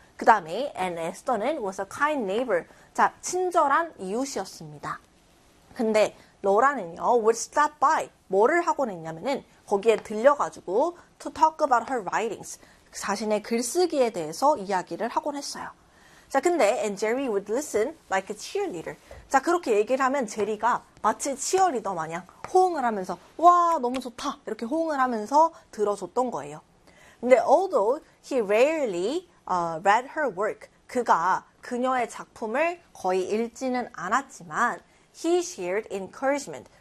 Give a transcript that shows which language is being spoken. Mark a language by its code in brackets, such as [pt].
[ko] 그 다음에 [en] and Esther는 was a kind neighbor. [ko] 자, 친절한 이웃이었습니다. 근데 로라는요, [en] would stop by. [ko] 뭐를 하고 있냐면은 거기에 들려가지고 [en] to talk about her writings. [ko] 자신의 글쓰기에 대해서 이야기를 하곤 했어요. 자, 근데 [en] and Jerry would listen like a cheerleader. [ko] 자, 그렇게 얘기를 하면 제리가 마치 치어리더 마냥 호응을 하면서 와, 너무 좋다. 이렇게 호응을 하면서 들어줬던 거예요. 근데 [en] although he rarely read her work. [ko] 그가 그녀의 작품을 거의 읽지는 않았지만 [en] he shared encouragement.